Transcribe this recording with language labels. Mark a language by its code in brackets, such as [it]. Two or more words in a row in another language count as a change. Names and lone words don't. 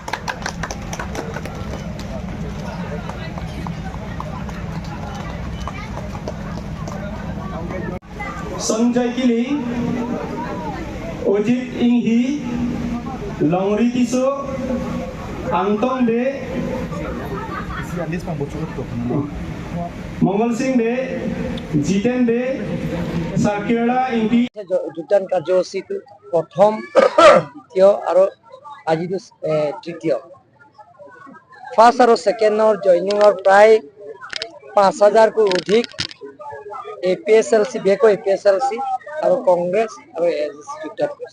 [as] Sanjay Kili, Ojit Inghi, Longri Kiso, Anton De, Mongol Singh De, Jiten De, Sakira Inghi. যোগদান কাৰ্যসূচীটো প্ৰথম দ্বিতীয় আৰু আজিটো তৃতীয় ফাৰ্ষ্ট আৰু ছেকেণ্ডৰ জইনিঙৰ প্ৰায় 5000কৈ অধিক APSLC বেকো APSLC আৰু কংগ্ৰেছ আৰু ASC যোগদান কৰিছে।